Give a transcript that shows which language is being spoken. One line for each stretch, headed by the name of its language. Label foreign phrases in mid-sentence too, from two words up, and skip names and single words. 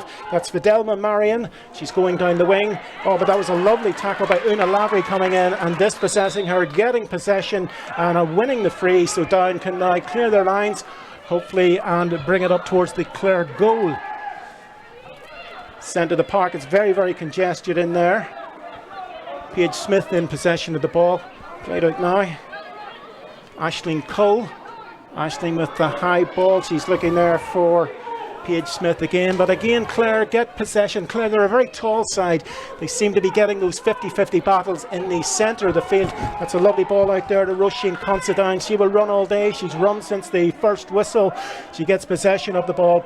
English: That's Fidelma Marion, she's going down the wing. Oh, but that was a lovely tackle by Una Lavery coming in and dispossessing her, getting possession and winning the free, so Down can now clear their lines, hopefully, and bring it up towards the Clare goal. Centre of the park, it's very, very congested in there. Paige Smith in possession of the ball. Played out now. Aisling Cole. Aisling with the high ball. She's looking there for Paige Smith again. But again, Clare get possession. Clare, they're a very tall side. They seem to be getting those 50-50 battles in the centre of the field. That's a lovely ball out there to Roisin Considine. She will run all day. She's run since the first whistle. She gets possession of the ball.